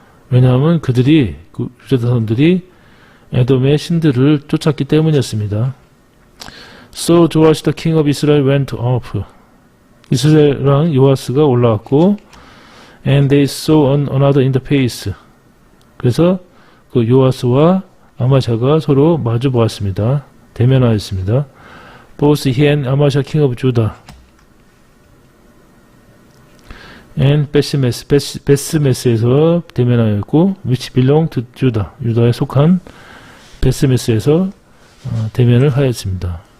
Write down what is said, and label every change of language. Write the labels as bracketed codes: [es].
[ko] 왜냐하면 그들이 그 유다 자손들이 에돔의 신들을 쫓았기 때문이었습니다. [en] So Joash the king of Israel went up. [ko] 이스라엘 왕 요아스가 올라왔고, [en] and they saw another in the face. [ko] 그래서 그 요아스와 아마샤가 서로 마주 보았습니다. 대면하였습니다. [en] Both he and Amasha king of Judah and [ko] 베스메스에서 대면하였고, [en] which belonged to Judah. [ko] 유다에 속한 베스메스에서 대면을 하였습니다.